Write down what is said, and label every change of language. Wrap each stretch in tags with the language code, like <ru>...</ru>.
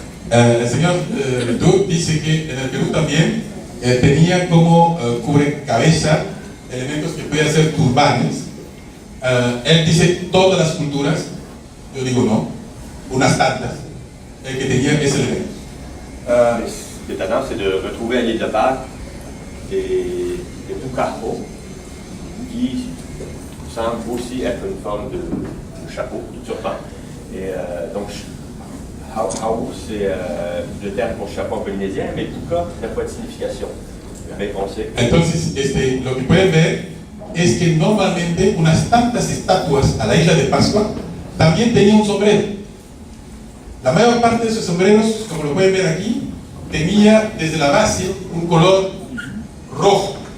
<es>El señor Vedut dice que en el Perú también tenía como cubrecabeza elementos que podían ser turbanes. Él dice todas las culturas, yo digo no, unas tantas, que tenían ese elemento.</es> <fr>Ce qui est étonnant, c'est de retrouver à l'île de Pâques des pucarpos qui semblent aussi être une forme de chapeau, de turban. Et donc, hao, c'est le terme pour chapeau en polynésien, mais puka n'a pas de signification. Mais on sait.</fr> <es>Entonces, lo que pueden ver es que normalmente unas tantas estatuas a la isla de Pascua también tenían un sombrero. La mayor parte de esos sombreros, como lo pueden ver aquí, tenía desde la base un color rojo.</es>